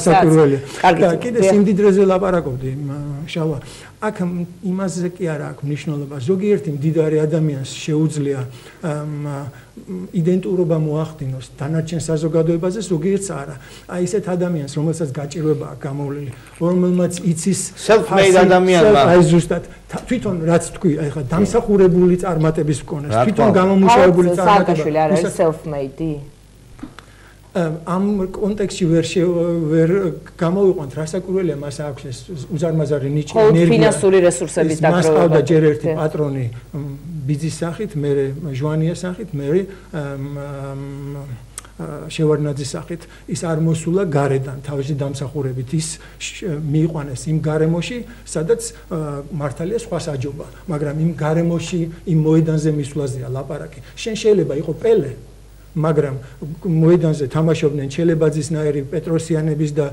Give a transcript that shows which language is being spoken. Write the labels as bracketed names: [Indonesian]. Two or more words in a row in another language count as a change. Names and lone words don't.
[Georgian] და კიდე სიმდიდრეზე ლაპარაკობდი შალვა აქ იმაზე კი არა აქვს მნიშვნელობა ზოგიერთი მდიდარი ადამიანს შეუძლია იდენტურობა მოახდინოს დანარჩენ საზოგადოებაზე ზოგიერთს არა აი ესეთ ადამიანს რომელსაც გაჭირვება აქვს გამოვლილი რომელმაც იცის self-made ადამიანმა აი ზუსტად თვითონ რაც თქვი აი ხა დამსახურებული წარმატების მქონეს თვითონ გამომუშავებული წარმატება არ არის self-made ამ კონტექსტში ვერ გამოვიყვანთ რასაკვირველია მას აქვს ეს უზარმაზარი ნიჭი ენერგია ფინანსური რესურსების დაგროვება მას ყავდა ჯერ ერთი პატრონი ბიძის სახით მე ჟვანიას სახით მე შევარდნაძის სახით ის არ მოსულა გარედან თავისი დამსახურებით ის მიიყვანეს იმ გარემოში სადაც მართალია სხვა საჯობა მაგრამ იმ გარემოში იმ მოედანზე მისვლაზეა ლაპარაკი შენ შეიძლება იყო პელე მაგრამ მოედანზე თამაშობდნენ ჩელებაძისნაირი პეტროსიანების და